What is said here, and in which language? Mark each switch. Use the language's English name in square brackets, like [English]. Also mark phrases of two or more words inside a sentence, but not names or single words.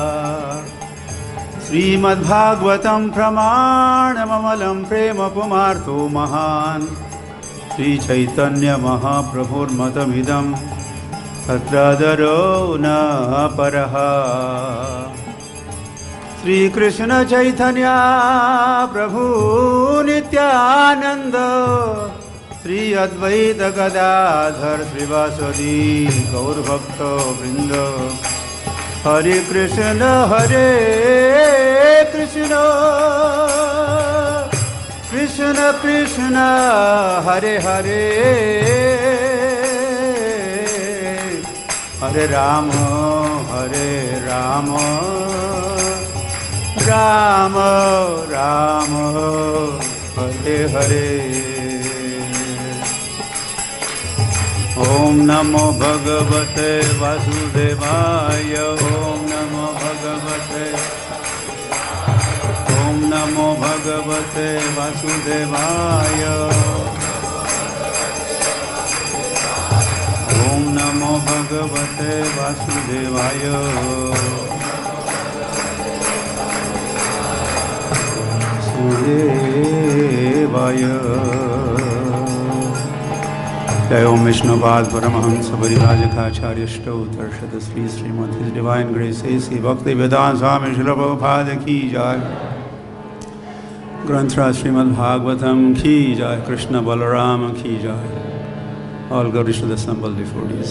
[Sanskrit] श्रीमद्भागवतं प्रमाणममलं प्रेम पुमार्तो महान्, श्रीचैतन्यमहाप्रभुर्मतमिदं तत्रादरो न परः। श्रीकृष्ण चैतन्य प्रभु नित्यानंद, श्री अद्वैत गदाधर श्रीवासदि गौरभक्त वृंद। हरे कृष्ण कृष्ण कृष्ण हरे हरे, हरे राम राम राम हरे हरे। ओम नमो भगवते वासुदेवाय, ओम नमो भगवते, ओम नमो भगवते वासुदेवाय, ओम नमो भगवते वासुदेवाय। [Hindi] देवाय जय ओम विष्णुपाद परमहंस परिव्राजकाचार्यष्टौ दर्शद श्री श्रीमद [English] His Divine Grace [Hindi] श्री भक्ति वेदांत स्वामी श्रील प्रभुपाद की जय। ग्रंथराज श्रीमद् भागवतम की जय। कृष्ण बलराम की जय। [English] ऑल glories to the assembled devotees.